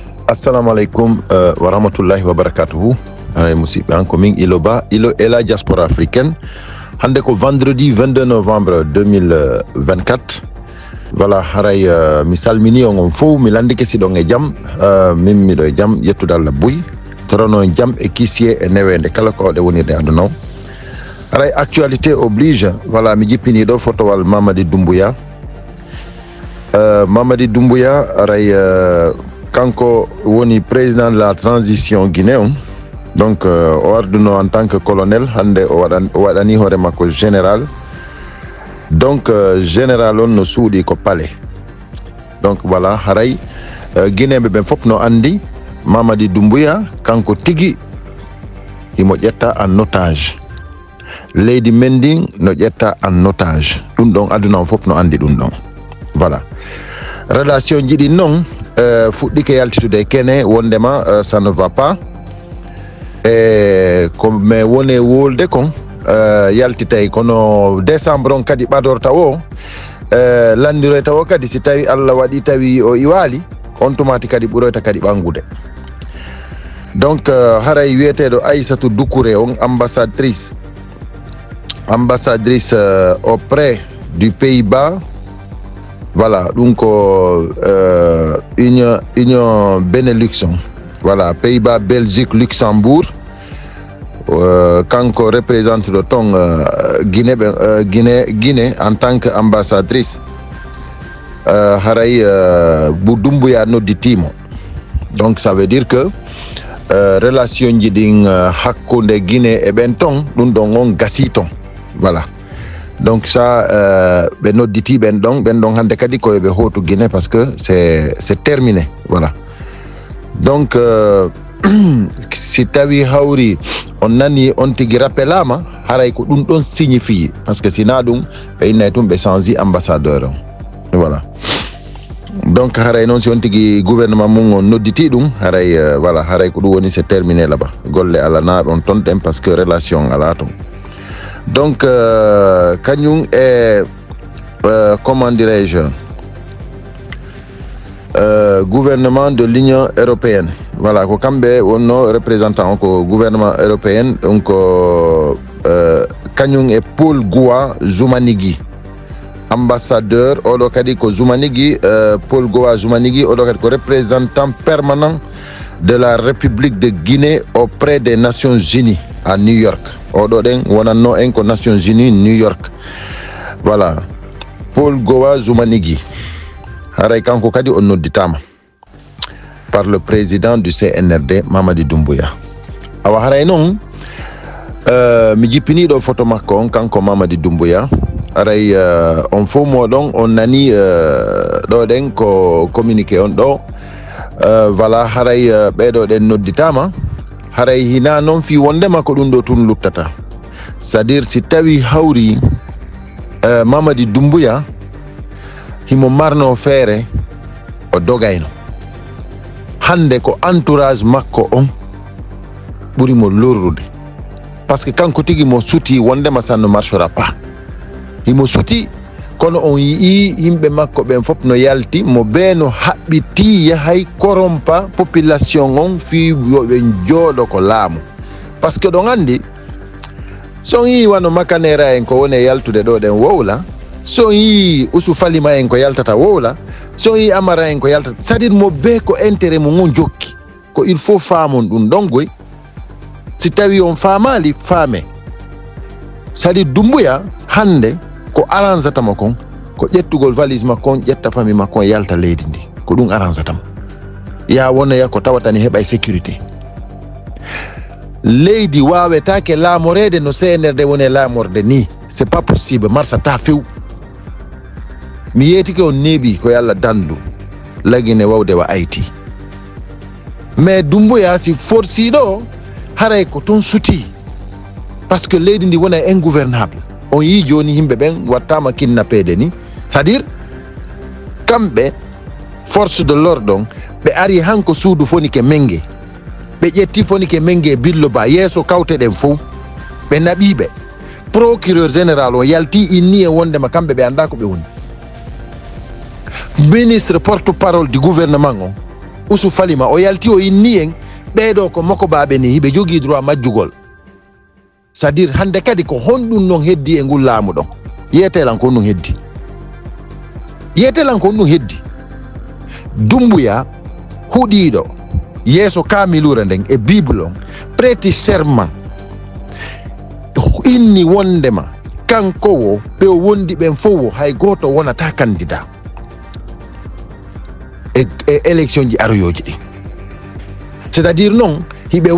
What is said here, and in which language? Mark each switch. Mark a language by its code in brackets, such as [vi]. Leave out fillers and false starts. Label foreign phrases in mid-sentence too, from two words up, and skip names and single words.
[ar] السلام عليكم ورحمة الله وبركاته. [ff] Musidɓe an ko min Iloba Ilo et [fr] la diaspora africaine. [ff] Hande ko [fr] vendredi 22 novembre 2024. [ff] Voilà, haray mi salmini on fof, mi landike siɗon e jaam, min miɗo e jaam, yettude Allah buy torono jaam e kissier e newende kala ko awɗe wonirde aduna o. Haray [fr] actualité oblige, [ff] voilà, mi jippini ɗo fotowal Mamadi Doumbouya. Mamadi Doumbouya haray kanko woni [fr] président de la transition guinéen. [ff] Donc o arduno [fr] en tant que colonel, [ff] hande o waɗani hoore makko général. Donc général on no suuɗi ko palais. [fr] Donc voilà, [ff] haray guinéɓe ɓen fof no andi Mamadi Doumbouya kanko tigi imo ƴetta [fr] en otage. [ff] Leydi Mending no ƴetta [fr] en otage. [ff] Ɗum ɗon aduna o fof no andi ɗum ɗon. Voilà, relation jiɗi noon fuɗɗike yaltitude kene wondema [fr] ça ne va pas. [ff] E ko me woni wolde kon yaltitay kono décembre on kadi ɓadorta o landiroyta o kadi si tawi Allah waɗi tawi o iwali on tumati kadi ɓuroyta kadi ɓangude. Donc haray wiyeteɗo Aissatou Doucouré on [fr] ambassadrice auprès du Pays-Bas. [ff] Voilà, ɗum ko union Benelux on. [fr] Voilà, Pays-Bas, Belgique, Luxembourg. [ff] Kanko [fr] représente le ton Guinée en tant qu'ambassadrice. [ff] Haray Doumbouya nodditimo. [fr] Donc ça veut dire que relation [ff] jiɗin hakkunde Guinée e ɓen ton ɗum ɗon on gasi ton. Voilà. [fr] Donc ça [ff] ɓe nodditi ɓen ɗon hande kadi koye ɓe hotu Guinée [fr] parce que c'est terminé. [ff] Voilà. Donc si tawi hawri on nani on tigi rappelama haray ko ɗum ɗon signifie [fr] parce que [ff] sina ɗum ɓe innay tum ɓe changi ambassadeur on. Voilà. Donc haray noon si on tigi gouvernement mum on nodditi ɗum haray voilà, haray ko ɗum woni [fr] c'est terminé là-bas. [ff] Golle alanaɓe on ton ɗen [fr] parce que relation [ff] ala ton. [fr] Donc [ff] kañum e [fr] comment dirais-je, gouvernement de l'Union européenne. [ff] Voilà, ko kamɓe wonno représentant ko [fr] gouvernement européen, [ff] donc kañum e Paul Gowa Zumanigi, ambassadeur oɗo kadi ko Zumanigi, Paul Gowa Zumanigi oɗo kadi ko [fr] représentant permanent de la République de Guinée auprès des Nations Unies à New York. [ff] Oɗo ɗen wonanno en ko Nations Unies New York. Voilà, Paul Gowa Zumanigi. Haray kanko kadi on nodditama [fr] par le président du CNRD [ff] Mamadi Doumbouya. Awa haray noon mi jippini ɗo photo makko on kanko Mamadi Doumbouya. Haray on fof moɗon on nani ɗo ɗen ko communiqué on ɗo. Voilà, haray ɓeɗo ɗen nodditama. Haray hina noon fi wondema ko ɗum ɗo tun luttata. [fr] C'est à dire [ff] si tawi hawri Mamadi Doumbouya himo marno feere o dogayno, hande ko entourage makko on ɓurimo lorrude [fr] parce que [ff] kanko tigi mo suti wondema [fr] ça ne marchera pas. [ff] Himo suti kono on yii yimɓe makko ɓen fof no yalti mo be no haɓɓiti yahay corrompa population on fi yoɓe jooɗo ko laamu. [fr] Par ce que [ff] ɗon andi son yi wano makanera en ko woni yaltude ɗo ɗen wowla, so yi Usu Falima en ko yaltata wowla, so yi Amara en ko yaltata, [fr] c'est à dire [ff] mo be ko intérêt mo ngon jokki ko [fr] il faut [ff] faamon ɗum ɗon goy. Si tawi on faamali faame, [fr] c'est à dire [ff] Doumbouya hande ko arrangeatamo kon ko ƴettugol valise makko on ƴetta famille makko on yalta leydi ndi, ko ɗum arrangeatamo. Ya wonaya ko tawatani heɓay sécurité. Leydi wawetake laamorede no CNRD woni laamorde ni, [fr] c'est pas possible, [ff] marsata few. Mi yeetike on neeɓi ko yalla dandu lagine wawde wa ayti, mais Doumbouya si forsiɗo haray ko ton suti parce que leydi ndi wona ingouvernable. On yi joni yimɓe ɓen wattama kidnappede ni, [fr] c'est à dire [ff] kamɓe [fr] force de l'ordre [ff] on ɓe ari hanko suudu fonike Mengue, ɓe ƴetti fonike Mengue Billo Ba yeeso kawteɗen fof ɓe naɓiɓe. Procureur général o yalti inni e wondema kamɓe ɓe anda ko ɓe woni. [fr] Ministre porte-parole du gouvernement [ff] usu falima o yalti o inni en ɓeeɗo ko makko baaɓe ni hiɓe jogii droit majjugol [fr] c'est à dire [ff] hande kadi ko honɗum noon heddi e ngol laamu ɗon yeetelan ko honɗum heddi yeetelan ko honɗum heddi Doumbouya huuɗiiɗo yeeso kaamilure nden e bible on prêti serment inni wondema kanko wo ɓe o wondi ɓen fof wo hay gooto wonata candidat e élection ji aroyoji ɗi [fr] c'est à dire [ff] noon hiɓe